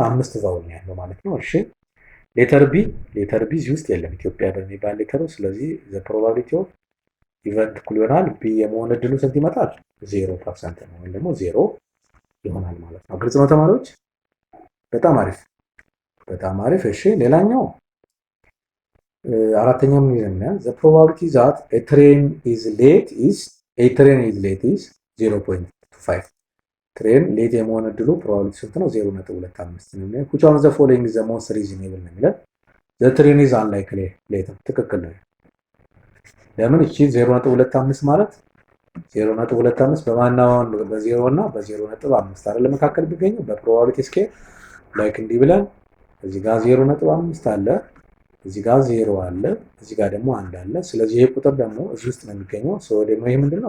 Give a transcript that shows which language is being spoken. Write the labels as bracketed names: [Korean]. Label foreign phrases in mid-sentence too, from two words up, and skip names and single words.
[Amharic] 5 ቫውል ነው ያለው ማለት ነው። እሺ [English] letter B [Amharic] እዚህ ውስጥ የለም ኢትዮጵያ በሚባል ሌተሩ። ስለዚህ [English] the probability of event [Amharic] ኩሉናል ቢ የመሆን እድሉ ስንት ይመጣል? 0% ነው ወይም ደግሞ 0 ይሆናል ማለት ነው። ግልጽ ነው ተማሪዎች? በጣም አሪፍ። እሺ ሌላኛው አራተኛው ምን ይለናል? [English] the probability that a train is late is 0.25 train late [Amharic] የመሆን እድሉ ፕሮባቢሊቲ ስንት ነው? [English] 0.25 ነው። which one of the following is the most reasonable [Amharic] ነው የሚለው። [English] the train is unlikely late [Amharic] ትክክል ነው። ለምን? እቺ 0.25 ማለት 0.25 በማናው በ0 እና በ0.5 አይደል መካከል ቢገኘው በፕሮባቢሊቲ [English] scale like [Amharic] እንዲህ ብለን እዚህ ጋር 0.5 አለ፣ እዚህ ጋር 0 አለ፣ እዚህ ጋር ደግሞ 1 አለ። ስለዚህ ይሄ ቁጥር ደግሞ እዚህ ውስጥ ነው የሚገኘው። ደግሞ ይሄ ምንድነው?